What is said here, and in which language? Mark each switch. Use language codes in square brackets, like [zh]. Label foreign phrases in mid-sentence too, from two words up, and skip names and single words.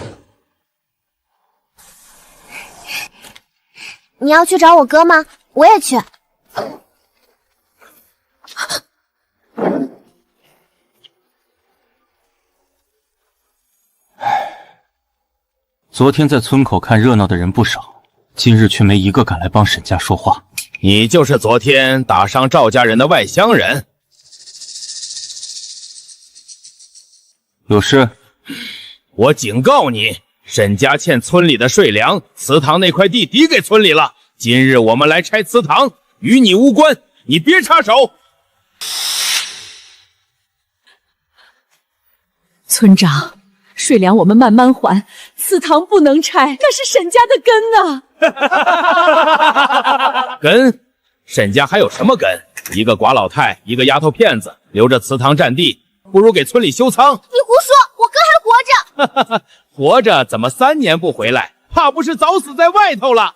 [zh] 你要去找我哥嗎？我也去。昨天在村口看熱鬧的人不少，今日卻沒一個敢來幫沈家說話。你就是昨天打傷趙家人的外鄉人。有事？我警告你，沈家欠村里的稅糧，祠堂那塊地抵給村里了。今日我們來拆祠堂，與你無關，你別插手。村長，稅糧我們慢慢還，祠堂不能拆，那是沈家的根啊。根？沈家還有什麼根？一個寡老太，一個丫頭片子，留着祠堂占地，不如給村里修倉。你胡說，我哥還活着。活着怎麼3年不回來？怕不是早死在外頭了？